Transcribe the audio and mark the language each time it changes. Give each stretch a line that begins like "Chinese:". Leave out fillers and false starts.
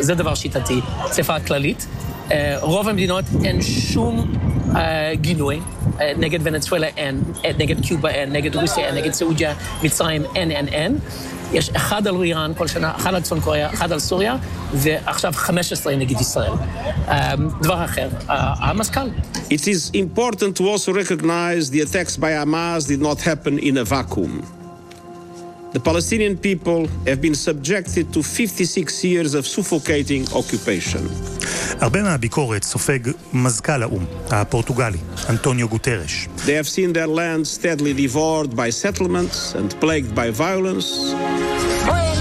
Hebrew: זה דבר שיטתי, צפה כללית. רוב המדינות אין שום גינוי, נגד ונצואלה אין, נגד קיובה אין, נגד רוסיה אין, נגד סעודיה, מצרים אין. יש אחד על איראן כל שנה, אחד על צפון קוריאה, אחד על סוריה, ועכשיו 15 נגד ישראל. דבר אחר, המשכ"ל.
English: It is important to also recognize the attacks by Hamas did not happen in a vacuum. The Palestinian people have been subjected to 56 years of suffocating occupation.
Hebrew: הרבה מהביקורת סופג מזכ"ל האום, הפורטוגלי, אנטוניו גוטרש.
English: They have seen their land steadily devoured by settlements and plagued by violence.